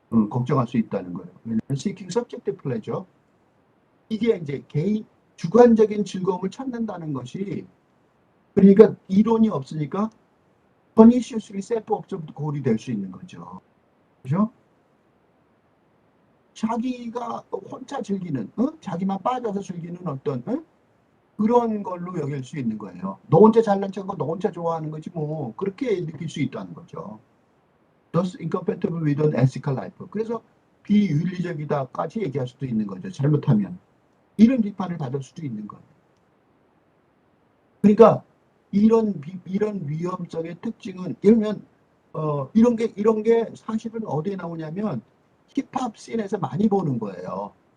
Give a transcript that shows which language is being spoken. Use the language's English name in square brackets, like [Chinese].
[Korean] 걱정할 수 있다는 거예요. 왜냐하면 [English] seeking subjective pleasure [Korean] 이게 이제 개인 주관적인 즐거움을 찾는다는 것이 그러니까 이론이 없으니까 [English] perniciously self-absorbed goal [Korean] 이 될 수 있는 거죠. 그죠? 자기가 혼자 즐기는, 자기만 빠져서 즐기는 어떤 그런 걸로 여길 수 있는 거예요. 너 혼자 잘난 척하고 너 혼자 좋아하는 거지 뭐 그렇게 느낄 수 있다는 거죠. [English] Thus incompatible with an ethical life. [Korean] 그래서 비윤리적이다까지 얘기할 수도 있는 거죠. 잘못하면. 이런 비판을 받을 수도 있는 거예요. 그러니까 이런 위험성의 특징은 예를 들면 이런 게 사실은 어디에 나오냐면 힙합 씬에서 많이 보는 거예요.